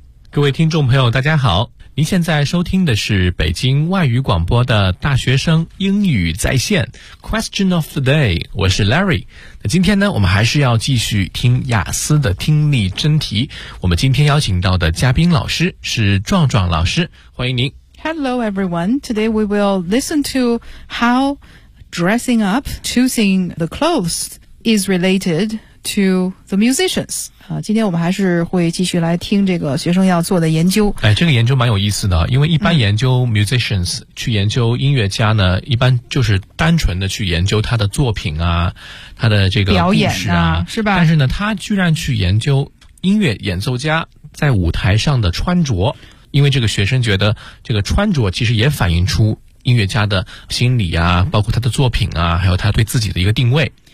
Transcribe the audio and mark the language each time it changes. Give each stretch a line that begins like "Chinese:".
Chinese: 各位听众朋友大家好，您现在收听的是北京外语广播的大学生英语在线 Question of the day， 我是 Larry。那今天呢，我们还是要继续听雅思的听力真题。我们今天邀请到的嘉宾老师是壮壮老师，欢迎您。
English: Hello everyone, today we will listen to how dressing up, choosing the clothes is related to the musicians.
Chinese: 今天我们还是会继续来听这个学生要做的研究。哎，这个研究蛮有意思的，因为一般研究 musicians，去研究音乐家呢，一般就是单纯的去研究他的作品啊，他的这个表演啊，是吧？但是呢，他居然去研究音乐演奏家在舞台上的穿着，因为这个学生觉得这个穿着其实也反映出音乐家的心理啊，包括他的作品啊，还有他对自己的一个定位。